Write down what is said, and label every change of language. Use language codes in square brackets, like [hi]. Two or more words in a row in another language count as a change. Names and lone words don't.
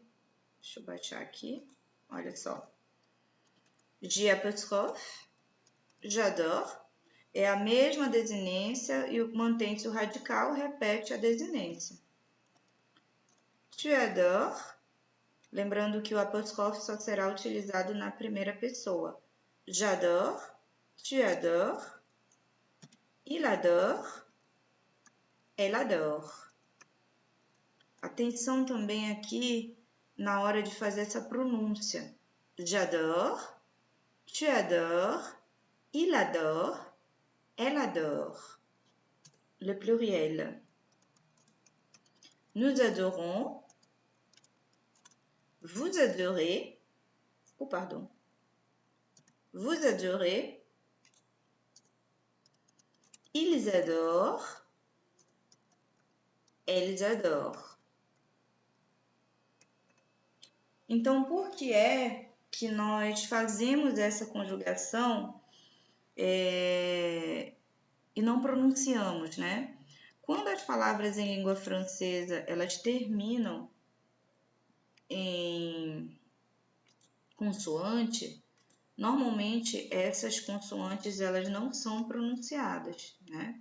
[pt] Deixa eu baixar aqui, olha só. [fr] J'apostrophe, j'adore, [pt] é a mesma desinência e mantém-se o radical, repete a desinência. [fr] Tu adores, [pt] lembrando que o apóstrofe só será utilizado na primeira pessoa. [fr] J'adore, tu adores, il adore, elle adore. [pt] Atenção também aqui na hora de fazer essa pronúncia. [fr] J'adore, tu adores, il adore, elle adore. Le pluriel. Nous adorons, vous adorez, vous adorez, ils adorent, elles adorent. [pt] Então, por que é que nós fazemos essa conjugação e não pronunciamos, né? Quando as palavras em língua francesa, elas terminam em consoante, normalmente essas consoantes elas não são pronunciadas, né?